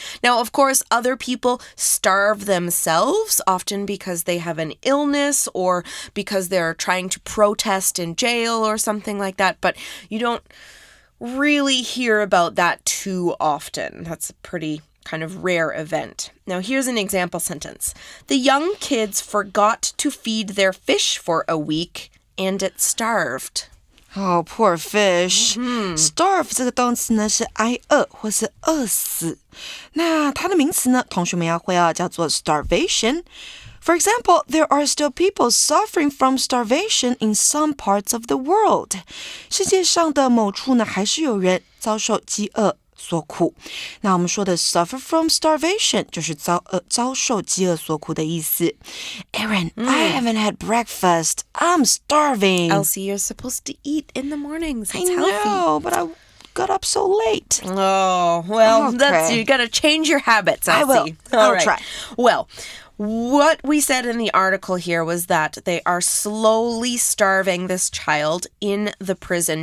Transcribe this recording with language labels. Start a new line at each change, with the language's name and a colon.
English: Now, of course, other people starve themselves, often because they have an illness or because they're trying to protest in jail or something like that, but you don't really hear about that too often. That's a pretty kind of rare event. Now, here's an example sentence. The young kids forgot to feed their fish for a week, and it starved. Oh, poor fish.
Chinese: Starve 这个动词呢是挨饿或是饿死。那它的名词呢，同学们要会叫做
English: starvation。For example, there are still people suffering from starvation in some parts of the world.
Chinese: 世界上的某处呢，还是有人遭受饥饿所苦。那我们说的
English: suffer from starvation
Chinese: 就是遭受饥饿所苦的意思。
English: Aaron, I haven't had breakfast. I'm starving. Elsie, you're supposed to eat in the mornings. It's I healthy. know, but I got up so late. Oh, well, you got to change your habits, Elsie. I will. I'll try. Well, what we said in the article here was that they are slowly starving this child in the prison.